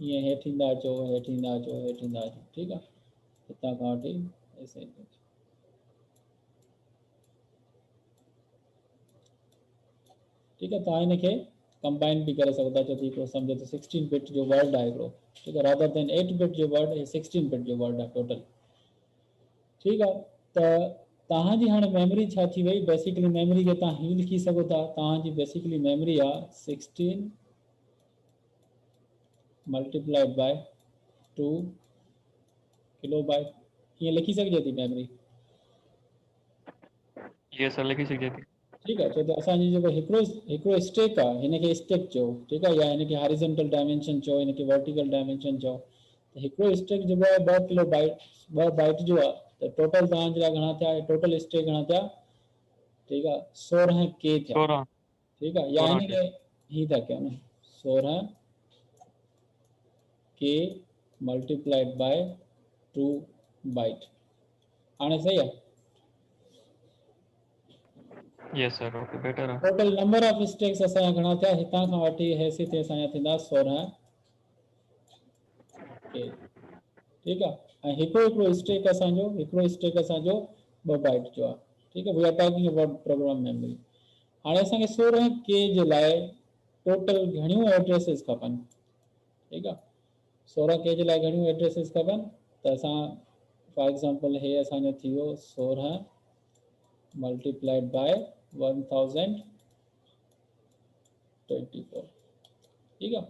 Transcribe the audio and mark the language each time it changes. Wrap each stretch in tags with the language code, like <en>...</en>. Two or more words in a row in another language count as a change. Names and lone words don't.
<sd>ईअं हेठि ईंदा अचो, हेठि ईंदा अचो, हेठि ईंदा अचो, ठीकु आहे। हितां खां वठी ऐसे ठीकु आहे। तव्हां हिनखे कंबाइन बि करे सघो था, छो त हिकिड़ो सम्झो त 16 बिट जो वर्ड आहे हिकिड़ो, ठीकु आहे,</sd> <en>rather than</en> <sd>8 बिट जो वर्ड, हे 16 बिट जो वर्ड आहे टोटल, ठीकु आहे। त तव्हांजी हाणे मेमोरी छा थी वई,</sd> <en>basically memory</en> <sd>खे तव्हां हीअं लिखी सघो था, तव्हांजी</sd> <en>basically memory</en> <sd>आहे 16</sd> <en>multiplied by 2 kilo byte,</en> <sd>हीअं लिखी सघिजे थी मेमोरी, ये सर लिखी सघिजे थी, ठीकु आहे। छो त असांजी जेको हिकिड़ो स्टैक आहे हिनखे स्टैक चओ, ठीकु आहे, या हिनखे</sd> <en>horizontal dimension</en> <sd>चओ, हिनखे</sd> <en>vertical dimension</en> <sd>चओ, त हिकिड़ो स्टैक जेको आहे 2</sd> <en>kilo byte 2 byte</en> <sd>जो आहे, त टोटल तव्हांजे लाइ घणा थिया,</sd> <en>total stack</en> <sd>घणा थिया, ठीकु आहे, 16 के थिया, 16 ठीकु आहे, या 16 के, हिनखे हीअं था कयूं न 16 के</sd> <en>multiplied by 2 byte,</en> <sd>हाणे सही आहे।</sd> <en>yes sir, okay better आहे। total number of stacks</en> <sd>असांजा घणा थिया, हितां खां वठी हेसि ते असांजा थींदा 16 के, ठीकु आहे। ऐं हिकिड़ो स्टैक असांजो 2 बाइट जो आहे, ठीकु आहे।</sd> <en>we are talking about program memory.</en> <sd>हाणे असांखे 16 के जे लाइ टोटल घणियूं एड्रेसिस खपनि, ठीकु आहे। 16 के जे लाइ घणियूं एड्रेसिस खपनि, त असां</sd> <en>for example</en> <sd>हे असांजो थी वियो 16</sd> <en>multiplied by 1024,</en> <sd>ठीकु आहे।</sd>